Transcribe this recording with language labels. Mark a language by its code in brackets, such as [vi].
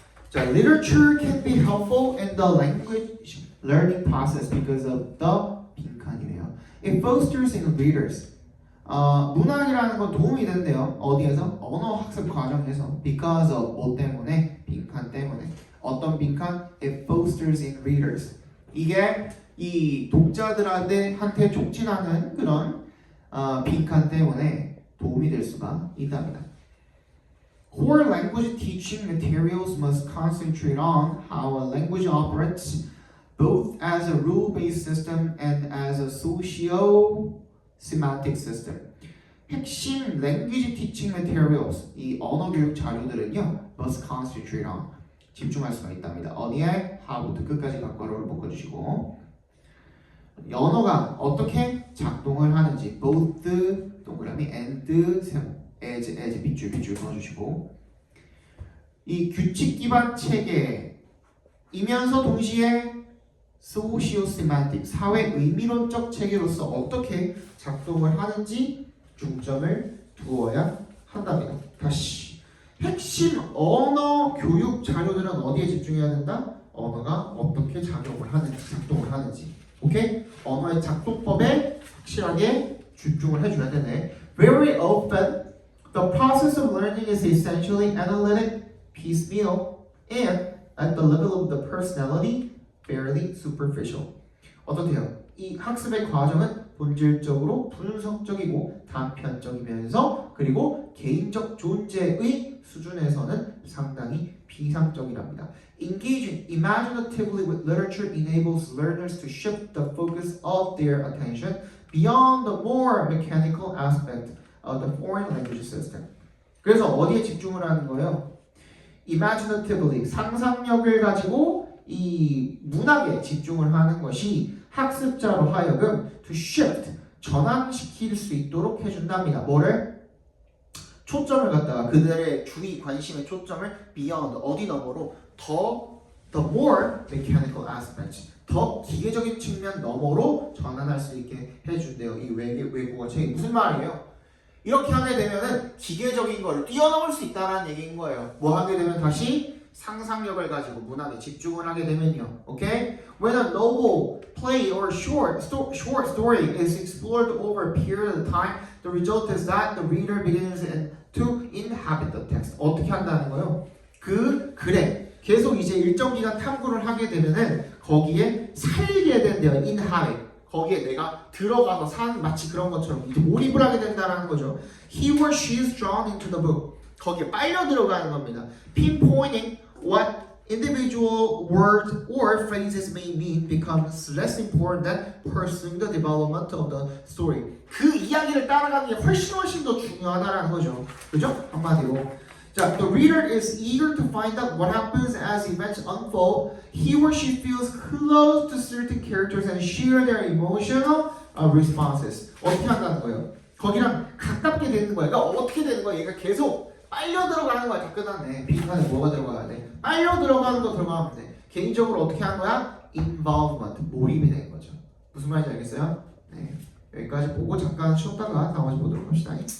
[en] 자, literature can be helpful in the language learning process because of the [ko] 빈칸이네요. [en] It fosters in readers. [ko] 문학이라는 건 도움이 된대요. 어디에서? 언어 학습 과정에서. [en] Because of [ko] 뭐 때문에? 빈칸 때문에. 어떤 빈칸? [en] It fosters in readers. [ko] 이게 이 독자들한테 촉진하는 그런 빈칸 때문에 도움이 될 수가 있답니다. [en] Core language teaching materials must concentrate on how a language operates both as a rule-based system and as a socio-semantic system. [ko] 핵심 [en] language teaching materials, [ko] 이 언어 교육 자료들은요, [en] must concentrate on, [ko] 집중할 수가 있답니다. 어디에? how부터 끝까지 각괄호를 묶어주시고 언어가 어떻게 작동을 하는지 both 동그라미 and 세모 as 밑줄 그어주시고 이 규칙 기반 체계이면서 동시에 socio-semantic 사회 의미론적 체계로서 어떻게 작동을 하는지 중점을 두어야 한답니다. 다시 핵심 언어 교육 자료들은 어디에 집중해야 된다? 언어가 어떻게 작동을 하는지 오케이? 언어의 작동법에 확실하게 집중을 해줘야 되네. [en] Very often the process of learning is essentially analytic, piecemeal, and at the level of the personality, fairly superficial. [ko] 어떻게요? 이 학습의 과정은 본질적으로 분석적이고 단편적이면서 그리고 개인적 존재의 수준에서는 상당히 비상적이랍니다. [en] Engaging imaginatively with literature enables learners to shift the focus of their attention beyond the more mechanical aspect of the foreign language system. [ko] 그래서 어디에 집중을 하는 거예요? imaginatively 상상력을 가지고 이 문학에 집중을 하는 것이 학습자로 하여금 to shift 전환시킬 수 있도록 해준답니다. 뭐를? 초점을 갖다가 그들의 주의 관심의 초점을 beyond 어디 너머로 [en] the more mechanical aspects [ko] 더 기계적인 측면 너머로 전환할 수 있게 해준대요. 이 외국어 책이 무슨 말이에요? 이렇게 하게 되면은 기계적인 걸 뛰어넘을 수 있다는 얘기인 거예요. 뭐 하게 되면 다시 상상력을 가지고 문학에 집중을 하게 되면요. [en] Okay? When a novel, play, or short story is explored over a period of time, the result is that the reader begins to inhabit the text. [ko] 어떻게 한다는 거예요? 그 글에 계속 이제 일정 기간 탐구를 하게 되면은 거기에 살게 된대요. [en] inhabit. [ko] 거기에 내가 들어가서 사는 마치 그런 것처럼 이제 몰입을 하게 된다는 거죠. [en] He or she is drawn into the book. [ko] 거기에 빨려 들어가는 겁니다. [en] Pinpointing what individual words or phrases may mean becomes less important than pursuing the development of the story. [ko] 그 이야기를 따라가는 게 훨씬 더 중요하다라는 거죠. 그죠? 한마디로. [en] 자, the reader is eager to find out what happens as events unfold. He or she feels close to certain characters and share their emotional responses. [ko] 어떻게 한다는 거예요? 거기랑 가깝게 되는 거야. 그러니까 어떻게 되는 거야? 얘가 계속 빨려 들어가는 거야. 다 끝났네. 빈칸에 뭐가 들어가야 돼? 빨려 들어가는 거 들어가면 돼. 개인적으로 어떻게 하는 거야? involvement, 몰입이 되는 거죠. 무슨 말인지 알겠어요? 네. 여기까지 보고 잠깐 쉬었다가 다음 주 보도록 합시다.